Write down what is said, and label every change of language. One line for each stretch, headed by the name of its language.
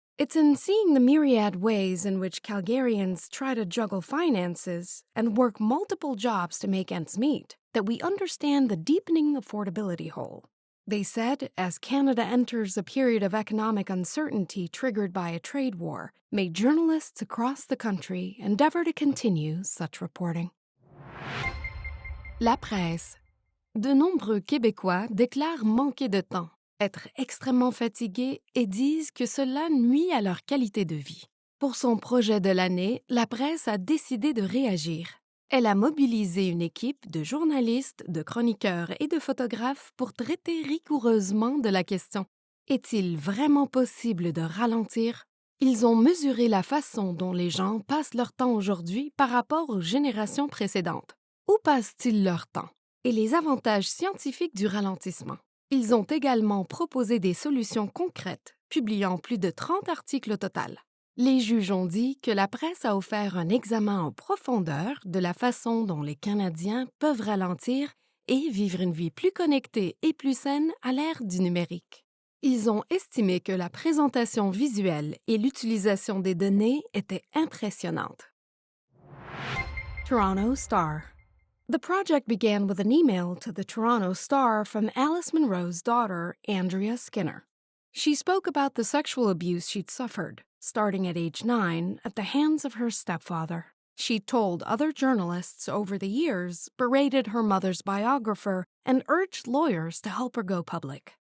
English: It's in seeing the myriad ways in which Calgarians try to juggle finances and work multiple jobs to make ends meet that we understand the deepening affordability hole." They said, as Canada enters a period of economic uncertainty triggered by a trade war, may journalists across the country endeavor to continue such reporting.
French: La presse. De nombreux Québécois déclarent manquer de temps, être extrêmement fatigués et disent que cela nuit à leur qualité de vie. Pour son projet de l'année, la presse a décidé de réagir. Elle a mobilisé une équipe de journalistes, de chroniqueurs et de photographes pour traiter rigoureusement de la question. Est-il vraiment possible de ralentir? Ils ont mesuré la façon dont les gens passent leur temps aujourd'hui par rapport aux générations précédentes. Où passent-ils leur temps? Et les avantages scientifiques du ralentissement. Ils ont également proposé des solutions concrètes, publiant plus de 30 articles au total. Les juges ont dit que la presse a offert un examen en profondeur de la façon dont les Canadiens peuvent ralentir et vivre une vie plus connectée et plus saine à l'ère du numérique. Ils ont estimé que la présentation visuelle et l'utilisation des données étaient impressionnantes.
English: Toronto Star. The project began with an email to the Toronto Star from Alice Munro's daughter, Andrea Skinner. She spoke about the sexual abuse she'd suffered, starting at age 9, at the hands of her stepfather. She told other journalists over the years, berated her mother's biographer, and urged lawyers to help her go public.